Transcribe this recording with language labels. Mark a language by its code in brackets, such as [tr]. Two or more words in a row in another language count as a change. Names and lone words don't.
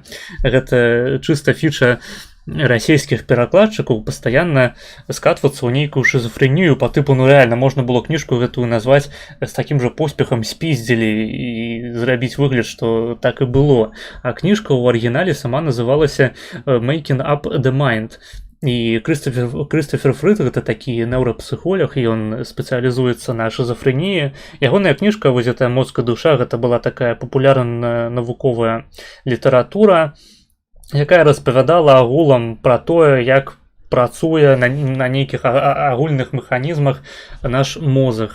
[be] Гэта чыста фіча расійскіх перакладчыкаў пастаянна скатвацца ў нейкую шизофрэнію па тыпу, рэальна можна было кніжку гэтую назваць з такім жа поспехам «Спіздзелі» і зрабіць выгляд, што так і было. А кніжка ў арыгінале сама называлася [en] «Making up the mind». [be] І Крыстафер Фрыт гэта такі неўрапсіхолог, ён спецыялізуецца на шизофрэніі. Ягоная кніжка вось гэтая «Мозг і душа» гэта была такая папулярная навуковая літаратура, якая распавядала агулам пра тое, як працуе на нейкіх агульных механізмах наш мозг.